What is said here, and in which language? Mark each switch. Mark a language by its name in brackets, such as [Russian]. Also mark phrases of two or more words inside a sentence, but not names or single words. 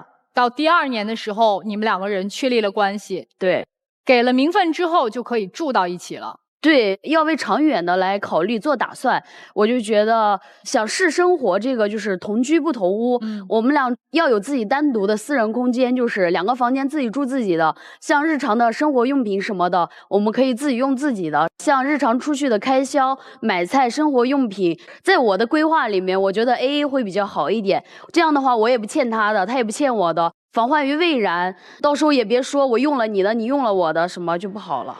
[Chinese] 到第2年的時候，你們2個人確立了關係，對，給了名分之後就可以住到一起了。對，要為長遠的來考慮做打算，我就覺得想試生活這個就是同居不同屋，我們倆要有自己單獨的私人空間，就是2個房間自己住自己的，像日常的生活用品什麼的，我們可以自己用自己的，像日常出去的開銷、買菜、生活用品，在我的規劃裡面，我覺得 AA 會比較好一點，這樣的話我也不欠他的，他也不欠我的，防患於未然，到時候也別說我用了你的，你用了我的，什麼就不好了。